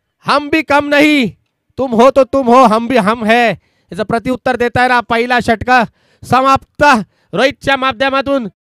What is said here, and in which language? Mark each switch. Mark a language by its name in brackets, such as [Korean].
[Hindi] हम भी कम नहीं, तुम हो तो तुम हो, हम भी हम है. [Marathi] याचं प्रत्युत्तर देताय ना पहिला षटक समाप्त. रोहितच्या माध्यमातून